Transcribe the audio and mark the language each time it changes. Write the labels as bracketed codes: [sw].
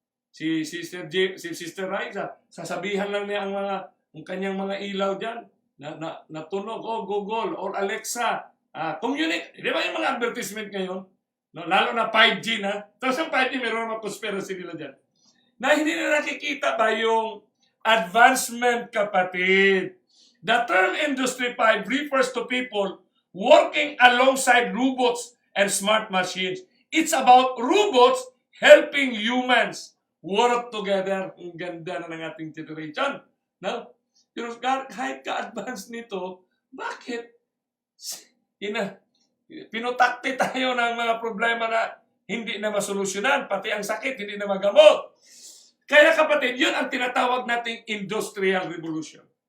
[tl] Si Sister Riza, sasabihan lang niya ang kanyang mga ilaw dyan, na tunog, Google or Alexa, communicate. Di ba yung mga advertisement ngayon? No, lalo na 5G na. Tapos ang 5G, meron mga conspiracy nila dyan. Na hindi na nakikita ba yung advancement, kapatid? [en] The term Industry 5 refers to people working alongside robots and smart machines. It's about robots helping humans work together. [tl] Ang ganda na ng ating generation. No? Pero kahit ka-advance nito, bakit pinutakti tayo ng mga problema na hindi na masolusyonan, pati ang sakit hindi na magamot. Kaya kapatid, yun ang tinatawag nating industrial revolution.